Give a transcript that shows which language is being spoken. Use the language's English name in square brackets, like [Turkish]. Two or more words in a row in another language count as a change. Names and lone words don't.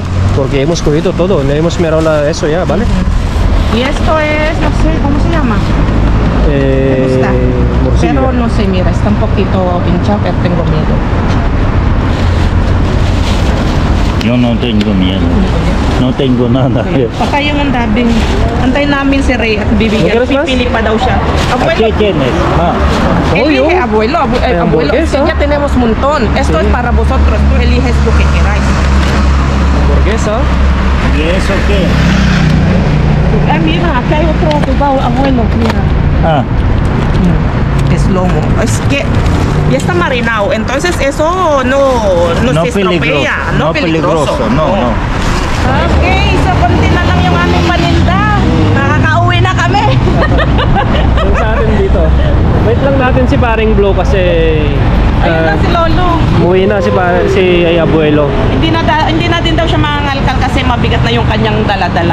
[Spanish] Porque hemos cogido todo, no hemos mirado eso ya, ¿vale? Y esto es, no sé, ¿cómo se llama? Me gusta. Morcilla. Pero no sé, mira, está un poquito hinchado, pero tengo miedo. Yo no tengo miedo. No tengo nada. [Filipino] Baka yung andabing, antay namin si Rey at bibigyan. [Spanish] ¿No quieres más? [Filipino] Pipili pa daw siya. [Spanish] ¿Aquí Abuelo, tienes? Ah, elige, abuelo, abuelo, es que hamburguesa. ya tenemos un montón. Esto Sí. es para vosotros, tú eliges lo que queráis. Hamburguesa. ¿y eso qué? Ah, mira, acá hay otro cuidado, abuelo, mira. Ah, Es lomo. Es que ya está marinado, entonces eso no se estropea, no peligroso. no. [Filipino] Okay, so konti na lang yung aming paninda. Nakakauwi na kami. Yung sa atin dito. Wait lang natin si Paring Blue kasi Ayun na si Lolo. umuwi na si abuelo. Hindi na din daw siya mangangalkal kasi mabigat na yung kanyang dala-dala.